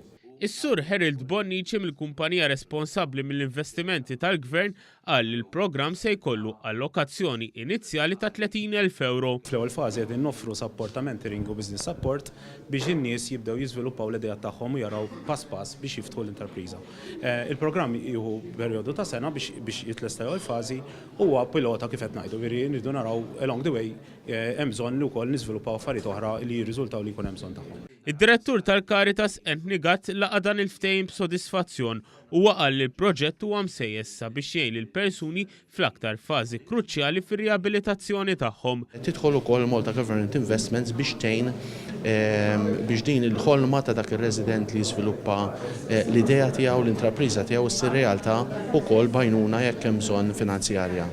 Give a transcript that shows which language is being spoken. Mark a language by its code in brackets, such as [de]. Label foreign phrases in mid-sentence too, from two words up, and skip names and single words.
[mt] Is-Sur Harold Bonnici mill-kumpanija responsabbli mill-investimenti tal-Gvern qal li l-programm se jkollu allokazzjoni inizjali ta' 30,000 euro. Fl-ewwel fażi qegħdin noffru support ta' mentoring u [en] business support [mt] biex in-nies jibdew jiżviluppaw l-idea tagħhom u jaraw pass pass biex jiftħu l-intrapriża. Il-programm jieħu perjodu ta' sena biex jitlesta ewwel fażi huwa pilota kif qed ngħidu, irridu naraw [en] along the way [mt] hemm bżonn li wkoll niżviluppaw affarijiet oħra li jirriżultaw li jkun hemm bżonn tagħhom. Id-direttur tal-Caritas Anthony Gatt laqa' dan il-ftehim b'sodisfazzjon u qal li l-proġett huwa msejjes biex jgħin lill-persuni fl-aktar fażi kruċjali fir-riabilitazzjoni tagħhom. Tidħol ukoll Malta Government Investments biex tgħin biex din il-ħolma ta' dak ir-resident li jiżviluppa l-idea tiegħu l-intrapriża tiegħu issir realtà wkoll bajnuna jekk hemm bżonn finanzjarja.